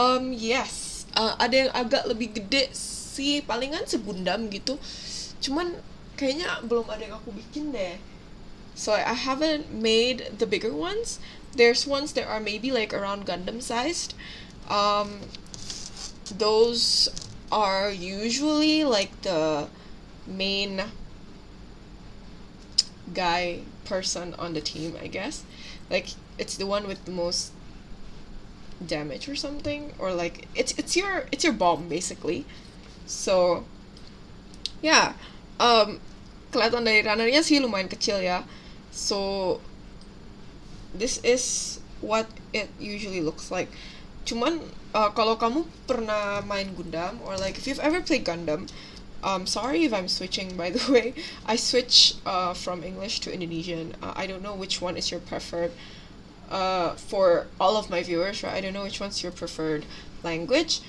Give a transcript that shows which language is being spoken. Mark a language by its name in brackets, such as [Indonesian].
[Indonesian] Yes, ada yang agak lebih gede sih, palingan segundam gitu. Cuman kayaknya belum ada yang aku bikin deh. [English] So I haven't made the bigger ones. There's ones that are maybe like around Gundam sized. Those are usually like the main guy person on the team, I guess. Like it's the one with the most damage or something, or like it's your bomb basically. So yeah, [Indonesian] kelihatan dari runnernya sih lumayan kecil ya. [English] So this is what it usually looks like. [Indonesian] Cuman kalau kamu pernah main Gundam, [English] or like if you've ever played Gundam, sorry if I'm switching by the way. I switch from English to Indonesian. I don't know which one is your preferred for all of my viewers, right? I don't know which one's your preferred language.